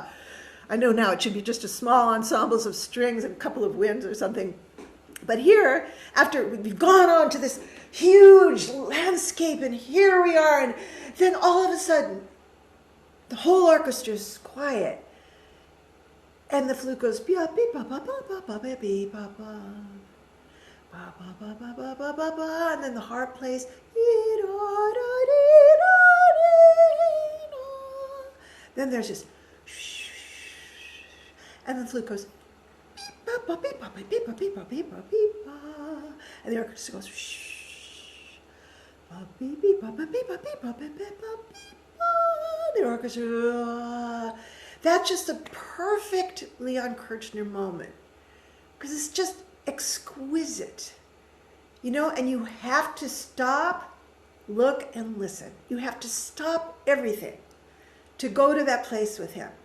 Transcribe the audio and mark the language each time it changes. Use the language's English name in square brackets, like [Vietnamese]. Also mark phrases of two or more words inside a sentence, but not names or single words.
[English] I know now it should be just a small ensembles of strings and a couple of winds or something. But here, after we've gone on to this huge landscape, and here we are, and then all of a sudden, the whole orchestra is quiet, and the flute goes beep beep ba ba ba ba ba beep ba ba ba ba ba ba ba ba ba ba, and then the harp plays. Then there's just and the flute goes beep ba beep ba beep ba beep ba beep ba beep ba, and the orchestra goes ba beep beep ba beep ba beep ba beep ba beep. The orchestra. That's just a perfect Leon Kirchner moment because it's just exquisite, and you have to stop, look, and listen. You have to stop everything to go to that place with him.